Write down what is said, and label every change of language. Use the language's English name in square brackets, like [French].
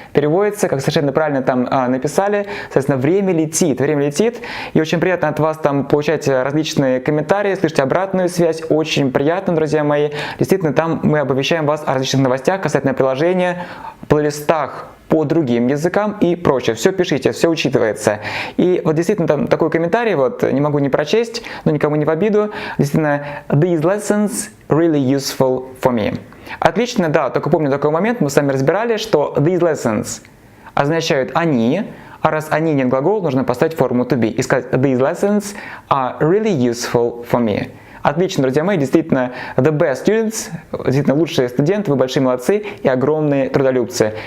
[Russian] Переводится, как совершенно правильно там написали, соответственно, время летит, и очень приятно от вас там получать различные комментарии, слышать обратную связь, очень приятно, друзья мои. Действительно, там мы оповещаем вас о различных новостях касательно приложения, плейлистах по другим языкам и прочее. Все пишите, все учитывается. И вот действительно там такой комментарий, вот не могу не прочесть, но никому не в обиду. Действительно, [English] these lessons really useful for me. [Russian] Отлично, да, только помню такой момент, мы с вами разбирали, что [English] these lessons [Russian] означают «они», а раз «они» нет глагола, нужно поставить форму to be и сказать [English] these lessons are really useful for me. [Russian] Отлично, друзья мои, действительно, [English] the best students, [Russian] действительно лучшие студенты, вы большие молодцы и огромные трудолюбцы.